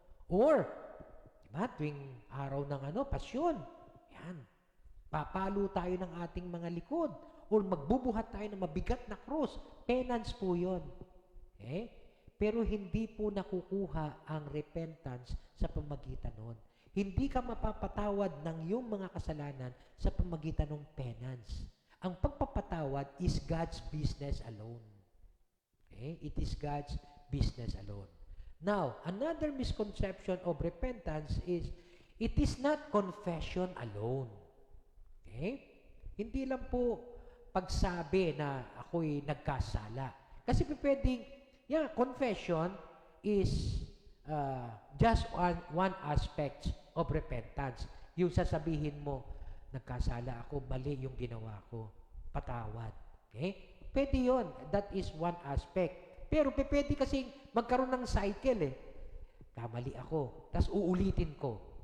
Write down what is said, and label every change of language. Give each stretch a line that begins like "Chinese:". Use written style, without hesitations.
Filipino: Or, di ba, tuwing araw ng pasyon, yan, papalo tayo ng ating mga likod, or magbubuhat tayo ng mabigat na krus, penance po yun. Okay? Pero hindi po nakukuha ang repentance sa pamagitan nun. Hindi ka mapapatawad ng iyong mga kasalanan sa pamagitan ng penance. Ang pagpapatawad
English: is God's business alone. Okay? It is God's business alone. Now, another misconception of repentance is, it is not confession alone. Okay?
Filipino: Hindi lang po pagsabi na ako'y nagkasala. Kasi pwedeng,
English: confession is just one aspect of repentance.
Filipino: Yung sasabihin mo, nagkasala ako, mali yung ginawa ko, patawad. Okay? Pwede yun.
English: That is one aspect.
Filipino: Pero pwede kasing magkaroon ng cycle Kamali ako, tapos uulitin ko.